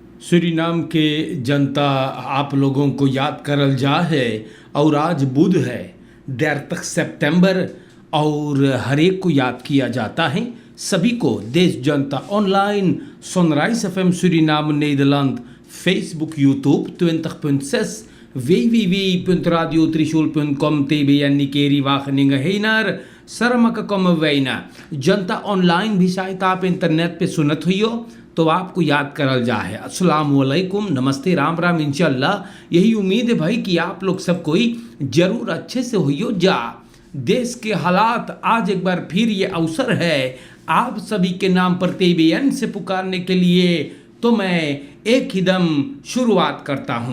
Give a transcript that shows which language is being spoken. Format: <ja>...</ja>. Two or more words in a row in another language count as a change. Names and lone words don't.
<hns>सूरीनाम के जनता आप लोगों को याद करल जा है और आज बुध है 30 सितंबर और हर एक को याद किया जाता है। सभी को देश जनता ऑनलाइन सनराइज एफएम सूरीनाम Nederland Facebook YouTube 20.6 www.radiotrishul.com TBN Nikeri Wageningen Heinar सरमक कम वैना जनता ऑनलाइन भी शायद आप इंटरनेट पे सुनत हुई हो तो आपको याद करल जा है।</hns> <ar>السلام عليكم,</ar> <hns>नमस्ते, राम राम, इंशाल्लाह। यही उम्मीद है भाई कि आप लोग सब कोई जरूर अच्छे से हुई हो जा। देश के हालात आज एक बार फिर ये अवसर है आप सभी के नाम पर TBN से पुकारने के लिए, तो मैं एक ही दम शुरुआत करता हूँ।</hns>